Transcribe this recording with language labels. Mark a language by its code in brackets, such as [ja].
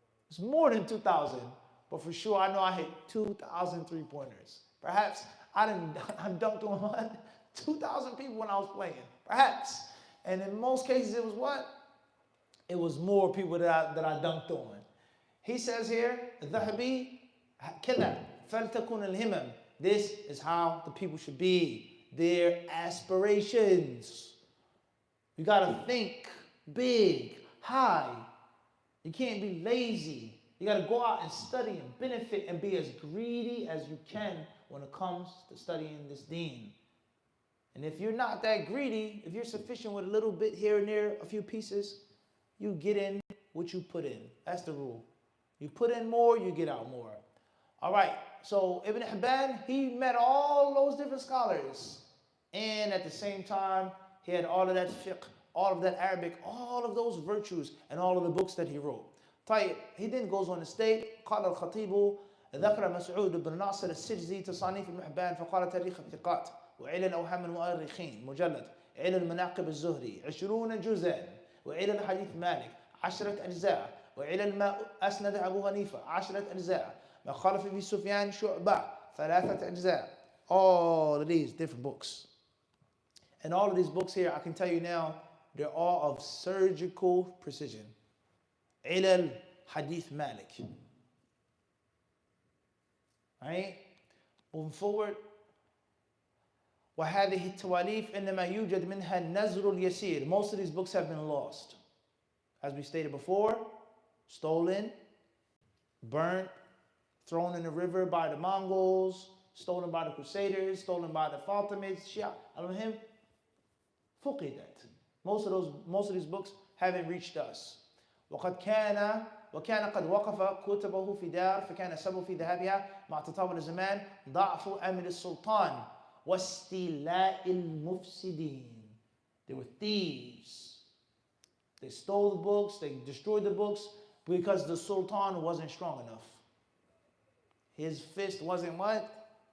[en] It's more than 2,000. But for sure, I know I hit 2,000 three-pointers. Perhaps I dunked on 2,000 people when I was playing. Perhaps. And in most cases, it was what? It was more people that I dunked on. He says here, [ar] الذهبي كذا فلتكن الهمم. [en] This is how the people should be. Their aspirations. You got to think big, high. You can't be lazy. You got to go out and study and benefit and be as greedy as you can when it comes to studying this deen. And if you're not that greedy, if you're sufficient with a little bit here and there, a few pieces, you get in what you put in. That's the rule. You put in more, you get out more. All right, so Ibn Hibban, he met all those different scholars. And at the same time, he had all of that fiqh, all of that Arabic, all of those virtues, and all of the books that he wrote. [ar] طيب, [en] he then goes on to state, [ar] قال الخطيب ذكر مسعود بن ناصر السجزي تصانيف ابن حبان فقال تاريخ الثقات وعلل أوهام المؤرخين مجلد علل مناقب الزهري 20 جزءا وعلل حديث مالك 10 أجزاء وعلل ما أسند أبو حنيفة 10 أجزاء ما خالف في سفيان شعبة 3 أجزاء. [en] All of these different books. And all of these books here, I can tell you now, they're all of surgical precision. [ar] علل حديث مالك. [en] Right? Moving forward. [ar] وهذه التواليف إنما يوجد منها النزر اليسير. [en] Most of these books have been lost. As we stated before, stolen, burnt, thrown in the river by the Mongols, stolen by the Crusaders, stolen by the Fatimids, Shia, al-Muhim, [ar] فقدت. [en] Most of these books haven't reached us. [ar] وقد كان قد وقف كتبه في دار فكان سبب في ذهابها مع تطور الزمان ضعف أمر السلطان واستيلاء المفسدين. [en] They were thieves. They stole the books, they destroyed the books because the Sultan wasn't strong enough. His fist wasn't what?